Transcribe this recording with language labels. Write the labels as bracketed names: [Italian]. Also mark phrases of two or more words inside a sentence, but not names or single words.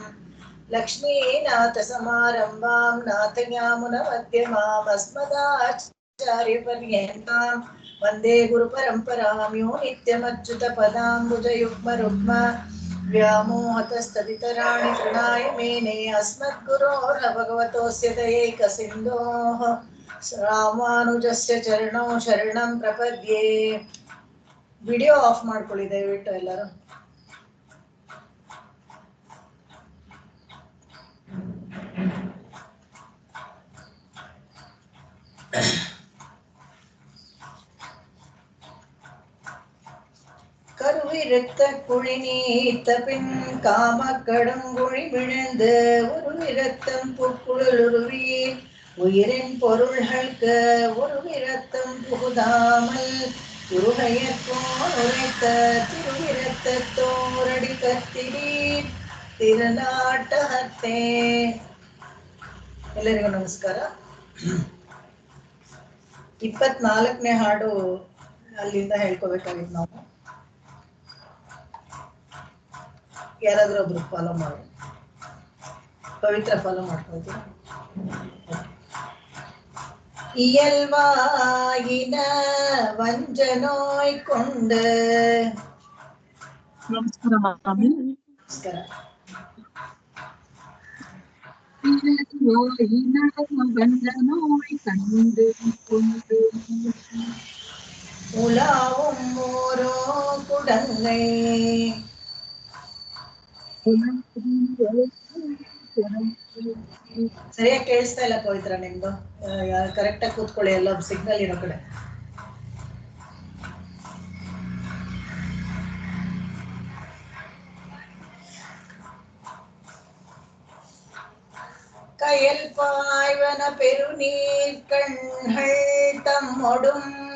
[Sanskrit] लक्ष्मीनाथसमारम्भां नाथयामुनमध्यमाम् अस्मदाचार्यपर्यन्तां वन्दे गुरुपरम्परां यो नित्यमच्युतपदाम्बुजयुग्मरुग्म व्यामोहतस्तदितराणि तृणाय मेने अस्मद्गुरोर्भगवतोऽस्य दयैकसिन्धोः ರಾಮಾನುಜಸ್ಯ ಚರಣೋ ಶರಣಂ ಪ್ರಪದ್ಯೆ. [Kannada] ವಿಡಿಯೋ ಆಫ್ ಮಾಡ್ಕೊಳ್ಳಿ ದಯವಿಟ್ಟು ಎಲ್ಲರೂ. [Tamil] கருவிருத்த குழி நீத்த பின் காம கடுங்குழி விழுந்து உருவிரத்தம் புக்குழுருவி உயிரின் பொருள்களுக்கு ஒரு விரத்தம் புகுதாமல் உருகையற்கோன் உரைத்த திருவிரத்தோரடி கத்திரீர் ತಿರುನಾಟಹತ್ತೆ. [Kannada] ಎಲ್ಲರಿಗೂ ನಮಸ್ಕಾರ. 24ನೇ ಹಾಡು ಅಲ್ಲಿಂದ ಹೇಳ್ಕೋಬೇಕಾಗಿತ್ತು ನಾವು. ಯಾರಾದ್ರೂ ಒಬ್ರು ಫಾಲೋ ಮಾಡಿ. ಪವಿತ್ರ ಫಾಲೋ ಮಾಡ್ಕೊಳ್ತೀವಿ. [Tamil] இயல்வாயின வஞ்சனோய் கொண்டு நமஸ்காரம். வஞ்சனோய் கண்டு கொண்டு உலாவும் ஓரோ குடங்கை [Kannada] ಸರಿಯಾಗಿ ಕೇಳಿಸ್ತಾ ಇಲ್ಲ ಪವಿತ್ರ ನಿಮ್ದು. ಕರೆಕ್ಟಾಗಿ ಕೂತ್ಕೊಳ್ಳಿ, ಎಲ್ಲ ಸಿಗ್ನಲ್ ಇರೋ ಕಡೆ. [Tamil] கயல் பாய்வன பெருநீர் கண்கள் தம்மொடும்